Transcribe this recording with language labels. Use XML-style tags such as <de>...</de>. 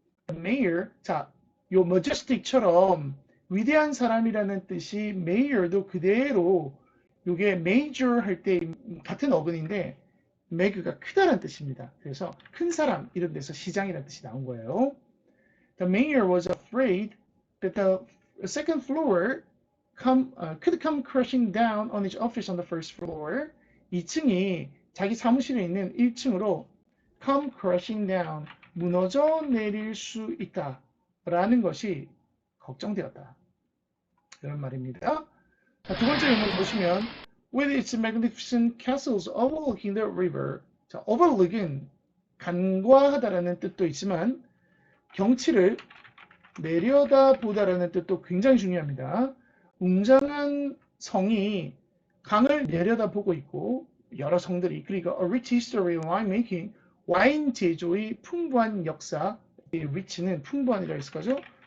<ko>Mayor, 자, 요 majestic처럼 위대한 사람이라는 뜻이 mayor도 그대로 요게 major 할 때 같은 어근인데 meg가 크다는 뜻입니다. 그래서 큰 사람 이런 데서 시장이라는 뜻이 나온 거예요.</ko> <en>The mayor was afraid that the second floor could come crashing down on his office on the first floor.</en> <ko>2층이 자기 사무실에 있는 1층으로</ko> <en>come crashing down,</en> <ko>무너져 내릴 수 있다 라는 것이 걱정되었다. 이런 말입니다. 자, 두 번째 예문 보시면</ko> <en>with its magnificent castles overlooking the river.</en> <ko>자, overlook은 간과하다라는 뜻도 있지만 경치를 내려다보다라는 뜻도 굉장히 중요합니다. 웅장한 성이 강을 내려다보고 있고 여러 성들이 그리고</ko> <en>a rich history of winemaking</en> <ko>와인 제조의 풍부한 역사 rich는 풍부한이라 했을 거죠.</ko>